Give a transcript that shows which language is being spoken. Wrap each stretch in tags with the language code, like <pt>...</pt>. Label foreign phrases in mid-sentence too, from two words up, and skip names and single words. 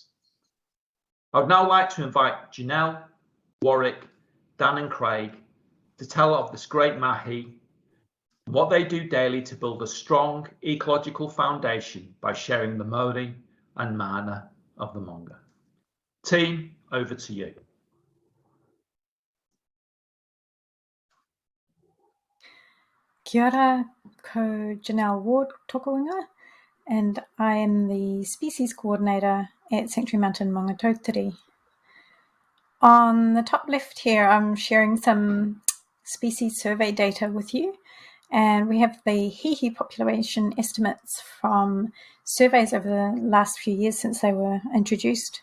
<en>I would now like to invite Janelle, Warwick, Dan and Craig to tell of this great mahi, what they do daily to build a strong ecological foundation by sharing the mauri and mana of the Maunga. Team, over to you.</en> <mi>Kia ora, ko Janelle Ward toko inga,</mi> <en>and I am the Species Coordinator at Sanctuary Mountain Maungatautari. On the top left here, I'm sharing some species survey data with you, and we have the hihi population estimates from surveys over the last few years since they were introduced.</en>